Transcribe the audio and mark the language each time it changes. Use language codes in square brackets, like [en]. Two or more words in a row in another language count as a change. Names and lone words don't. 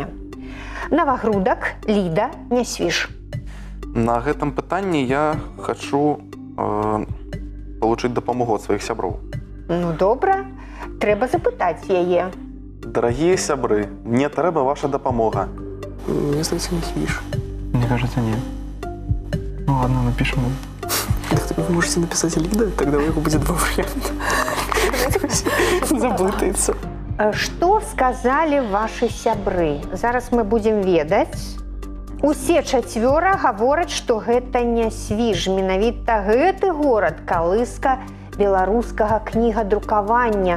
[be] Навагрудак, Ліда, Нясвіж. На гэтым пытанні я хачу получыць дапамогу ад сваіх сяброў. Ну, добра. Трэба запытаць яе. Дарагія сябры, мне трэба ваша дапамога. [uk] Мне здається, не свіж. [ru] Мне кажется, нет. Ну ладно, напишем. Так вы можете написать Лида, тогда у него будет два варианта. Заблытается. [be] Што сказалі вашы сябры? Зараз мы будзем ведаць. Усе чацвёра гавораць, што гэта Нясвіж. Менавіта гэты горад калыска беларускага кнігадрукавання.